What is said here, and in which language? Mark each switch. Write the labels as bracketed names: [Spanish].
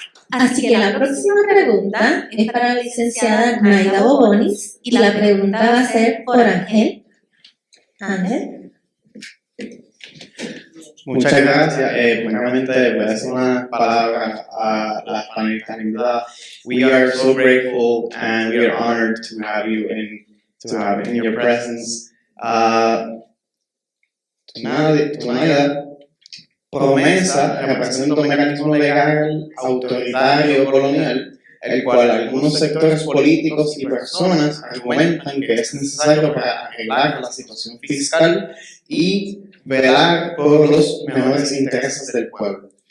[Spanish] Así que la próxima pregunta es para la licenciada Naida Bobonis y la pregunta va a ser por Ángel. Ángel. Muchas gracias. Primeramente, voy a decir una palabra a las panelistas invitadas. [English] We are so grateful and we are honored to have you in your presence. [Spanish] Tonalidad, promesa representa un mecanismo legal, autoritario, colonial, el cual algunos sectores políticos y personas argumentan que es necesario para arreglar la situación fiscal y velar por los mejores intereses del pueblo.